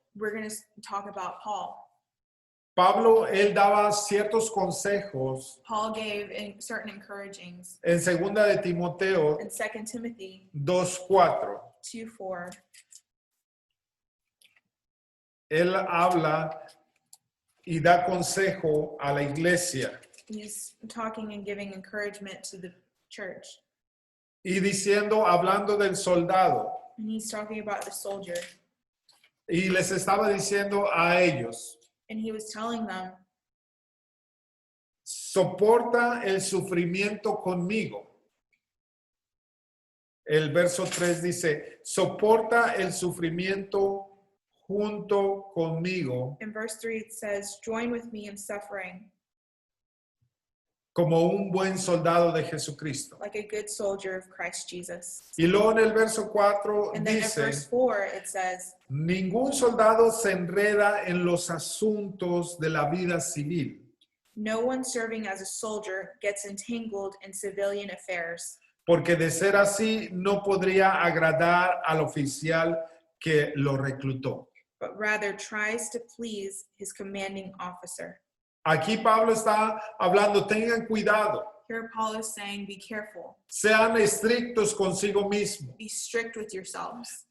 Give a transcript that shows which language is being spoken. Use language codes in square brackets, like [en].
[en] We're going to talk about Paul. [es] Pablo, él daba ciertos consejos [en] Paul gave certain encouragings [es] en 2 de Timoteo [en] in 2 Timothy 2:4. 2:4. [es] Él habla y da consejo a la iglesia [en] He's talking and giving encouragement to the church. [es] y hablando del soldado, [en] And he's talking about the soldier. [es] y les estaba diciendo a ellos, [en] And he was telling them, [es] soporta el sufrimiento conmigo. El verso 3 dice, soporta el sufrimiento junto conmigo [en] in verse 3 it says, join with me in suffering [es] como un buen soldado de Jesucristo. [en] like a good soldier of Christ Jesus. [es] Y luego en el verso 4 [en] And then in [es] dice, [en] verse 4 it says, [es] ningún soldado se enreda en los asuntos de la vida civil, [en] no one serving as a soldier gets entangled in civilian affairs, [es] porque de ser así no podría agradar al oficial que lo reclutó. [en] but rather tries to please his commanding officer. [es] Aquí Pablo está hablando, tengan cuidado, [en] Here Paul is saying, be careful, [es] sean estrictos consigo mismo, [en] be strict with yourselves,